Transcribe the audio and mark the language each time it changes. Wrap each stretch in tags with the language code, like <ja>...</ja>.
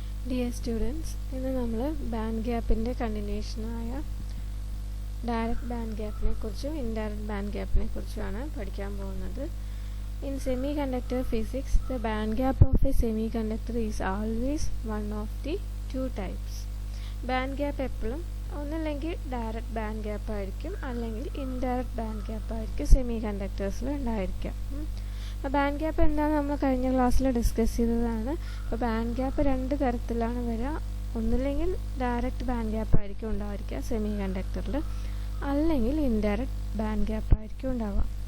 <en>Dear students,</en> <ml>ഇന്ന് നമ്മൾ band ഗ്യാപ്പിൻ്റെ കണ്ടിന്യൂഷനായ direct band ഗ്യാപ്പിനെ കുറിച്ചും ഇൻഡയറക്റ്റ് ബാൻഡ് ഗ്യാപ്പിനെ കുറിച്ചുമാണ് പഠിക്കാൻ പോകുന്നത്.</ml> <en>In semiconductor physics, the band gap of a semiconductor is always one of the two types.</en> <ml>Band gap എപ്പോഴും ഒന്നല്ലെങ്കിൽ direct band gap ആയിരിക്കും, അല്ലെങ്കിൽ ഇൻഡയറക്റ്റ് ബാൻഡ് ഗ്യാപ്പ് ആയിരിക്കും സെമി കണ്ടക്ടേഴ്സിൽ ഉണ്ടായിരിക്കാം. ബാൻഡ് ഗ്യാപ്പ് എന്താണെന്ന് നമ്മൾ കഴിഞ്ഞ ക്ലാസ്സിൽ ഡിസ്കസ് ചെയ്തതാണ്. അപ്പോൾ ബാൻഡ് ഗ്യാപ്പ് രണ്ട് തരത്തിലാണ് വരിക. ഒന്നില്ലെങ്കിൽ ഡയറക്റ്റ് ബാൻഡ് ഗ്യാപ്പ് ആയിരിക്കും ഉണ്ടായിരിക്കുക സെമി കണ്ടക്ടറിൽ, അല്ലെങ്കിൽ ഇൻഡയറക്റ്റ് ബാൻഡ് ഗ്യാപ്പ് ആയിരിക്കും ഉണ്ടാവുക.</ml>